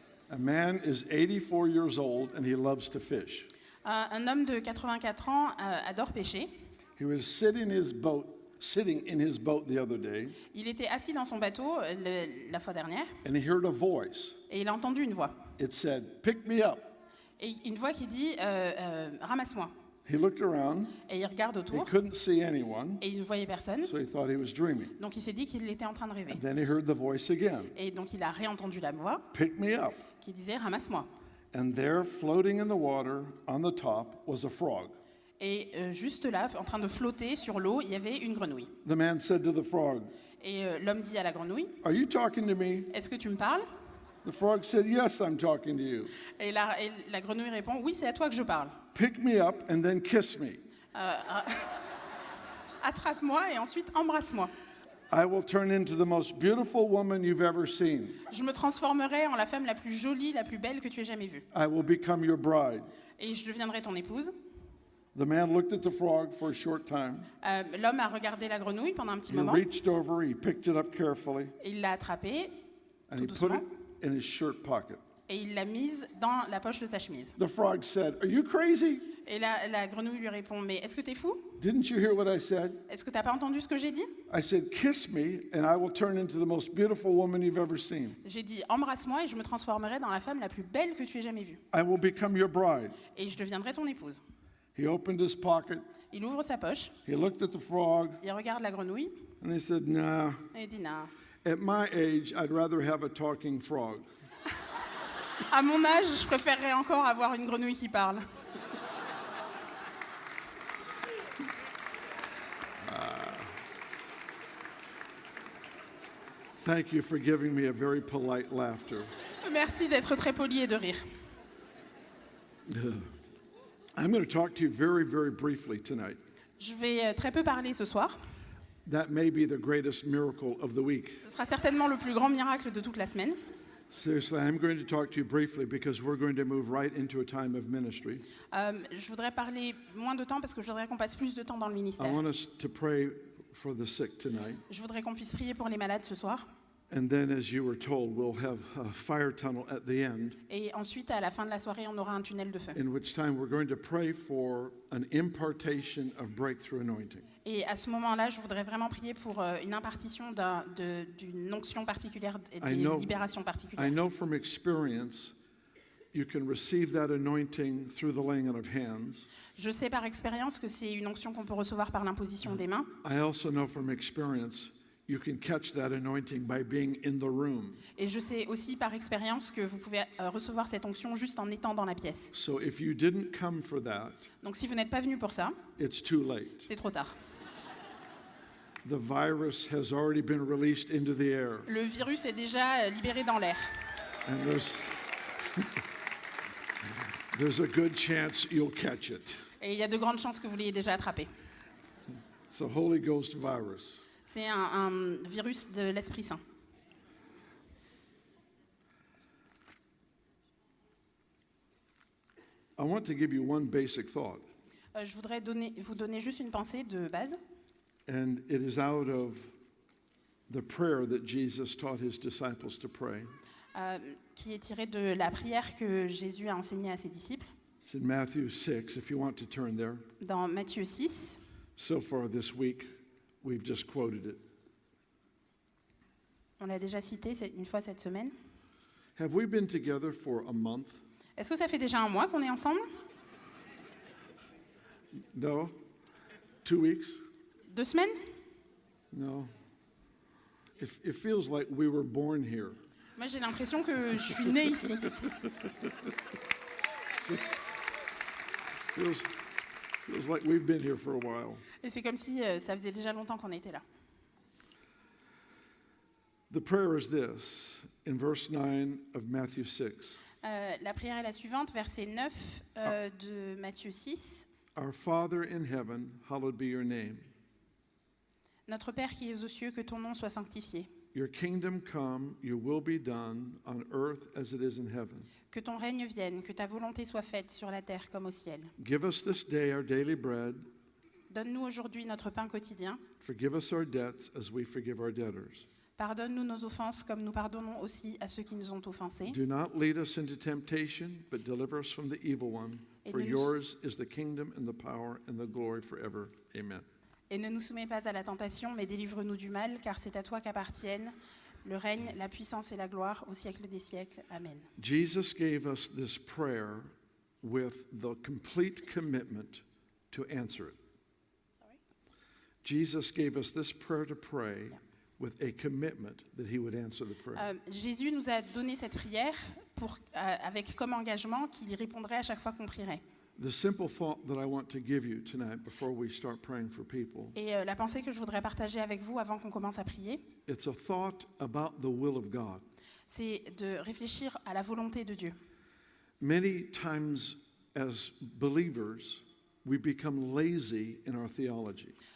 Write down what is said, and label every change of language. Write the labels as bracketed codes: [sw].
[en] A man is 84 years old and he loves to fish. [fr] Un homme de 84 ans adore pêcher. [en] He was sitting in his boat the other day, [fr] Il était assis dans son bateau la fois dernière [en] and he heard a voice. [fr] et il a entendu une voix. [en] It said, "Pick me up." [fr] Et une voix qui dit ramasse-moi. [en] He looked around. [fr] Et il regarde [en] He [fr] autour [en] couldn't see anyone, [fr] et il ne voyait personne. [en] so he thought he was dreaming. [fr] Donc il s'est dit qu'il était en train de rêver. [en] And then he heard the voice again. [fr] Et donc il a réentendu la voix [en] "Pick me up." [fr] qui disait ramasse-moi. [en] And there, floating in the water on the top, was a frog. [fr] Et juste là, en train de flotter sur l'eau, il y avait une grenouille. [en] The man said to the frog, [fr] Et l'homme dit à la grenouille, [en] "Are you talking to me?" [fr] est-ce que tu me parles? [en] The frog said, "Yes, I'm talking to you. [fr] Et la grenouille répond, oui, c'est à toi que je parle. [en] Pick me up and then kiss me. [fr] Attrape-moi et ensuite embrasse-moi. [en] I will turn into the most beautiful woman you've ever seen. [fr] Je me transformerai en la femme la plus jolie, la plus belle que tu aies jamais vue. [en] I will become your bride." [fr] Et je deviendrai ton épouse. [en] The man looked at the frog for a short time. [fr] L'homme a regardé la grenouille pendant un petit [en] He [fr] moment. [en] reached over, he picked it up carefully, [fr] Et il l'a attrapée [en] and [fr] tout [en] he put [fr] doucement. [en] it in his shirt pocket. [fr] Et il l'a mise dans la poche de sa chemise. [en] The frog said, "Are you crazy? [fr] Et la grenouille lui répond, mais est-ce que t'es fou? [en] Didn't you hear what I said? [fr] Est-ce que tu n'as pas entendu ce que j'ai dit? [en] I said, kiss me, and I will turn into the most beautiful woman you've ever seen. [fr] J'ai dit embrasse-moi et je me transformerai dans la femme la plus belle que tu aies jamais vue. [en] I will become your bride. [fr] Et je deviendrai ton épouse. [en] He opened his pocket. [fr] Il ouvre sa poche, [en] He looked at the frog, [fr] il regarde la grenouille [en] and he said, nah, [fr] et il dit non. [en] at my age, I'd rather have a talking frog. [fr] À mon âge, je préférerais encore avoir une grenouille qui parle. [en] Thank you for giving me a very polite laughter. [fr] Merci d'être très poli et de rire. [en] I'm going to talk to you very, very briefly tonight. [fr] Je vais très peu parler ce soir. [en] That may be the greatest miracle of the week. [fr] Ce sera certainement le plus grand miracle de toute la semaine. [en] Seriously, I'm going to talk to you briefly because we're going to move right into a time of ministry. [fr] Je voudrais parler moins de temps parce que je voudrais qu'on passe plus de temps dans le [en] I [fr] ministère. [en] want us to pray for the sick tonight. [fr] Je voudrais qu'on puisse prier pour les malades ce soir. [en] And then, as you were told, we'll have a fire tunnel at the end, [fr] Et ensuite, à la fin de la soirée, on aura un tunnel de feu. [en] in which time we're going to pray for an impartation of breakthrough anointing. [fr] Et à ce moment-là, je voudrais vraiment prier pour une impartition d'une onction particulière et [en] I [fr] d'une [en] know- [fr] libération [en] I [fr] particulière. [en] know from experience you can receive that anointing through the laying on of hands. [fr] Je sais par expérience que c'est une onction qu'on peut recevoir par l'imposition des mains. [en] I also know from experience you can catch that anointing by being in the room. [fr] Et je sais aussi par expérience que vous pouvez recevoir cette onction juste en étant dans la pièce. [en] So if you didn't come for that, [fr] Donc si vous n'êtes pas venu pour ça, [en] it's too late. [fr] c'est trop tard. [en] The virus has already been released into the air. [fr] Le virus est déjà libéré dans l'air. [en] And there's a good chance you'll catch it. [fr] Et il y a de grandes chances que vous l'ayez déjà attrapé. [en] It's a Holy Ghost virus. [fr] C'est un virus de l'Esprit Saint. [en] I want to give you one basic thought, [fr] Je voudrais vous donner juste une pensée de base. [en] and it is out of the prayer that Jesus taught his disciples to pray. [fr] Qui est tirée de la prière que Jésus a enseignée à ses disciples. [en] It's in Matthew 6, if you want to turn there. [fr] Dans Matthieu 6, [en] So far this week, we've just quoted it. [fr] on l'a déjà cité une fois cette semaine. [en] Have we been together for a month? [fr] Est-ce que ça fait déjà un mois qu'on est ensemble? [en] No? 2 weeks? [fr] 2 semaines? [en] No. It feels like we were born here. [fr] Moi, j'ai l'impression que je suis née ici. [en] Feels like we've been here for a while. [fr] Et c'est comme si ça faisait déjà longtemps qu'on était là. [en] The prayer is this, in verse 9 of Matthew 6. [fr] La prière est la suivante, verset 9 de Matthieu 6. [en] Our Father in heaven, hallowed be your name. [fr] Notre Père qui es aux cieux, que ton nom soit sanctifié. [en] Your kingdom come, your will be done on earth as it is in heaven. [fr] Que ton règne vienne, que ta volonté soit faite sur la terre comme au ciel. [en] Give us this day our daily bread. [fr] Donne-nous aujourd'hui notre pain quotidien. [en] Forgive us our debts as we forgive our debtors. [fr] Pardonne-nous nos offenses comme nous pardonnons aussi à ceux qui nous ont offensés. [en] Do not lead us into temptation, but deliver us from the evil one. For yours is the kingdom and the power and the glory forever. Amen. [fr] Et ne nous soumets pas à la tentation, mais délivre-nous du mal, car c'est à toi qu'appartiennent le règne, la puissance et la gloire au siècle des siècles. Amen. [en] Jesus gave us this prayer with the complete commitment to answer it. Jesus gave us this prayer to pray with a commitment that he would answer the prayer. [fr] Jésus nous a donné cette prière avec comme engagement qu'il répondrait à chaque fois qu'on prierait. [en] The simple thought that I want to give you tonight before we start praying for people, [fr] Et la pensée que je voudrais partager avec vous avant qu'on commence à prier, [en] it's a thought about the will of God. [fr] c'est de réfléchir à la volonté de Dieu. [en] Many times as believers, we become lazy in our theology.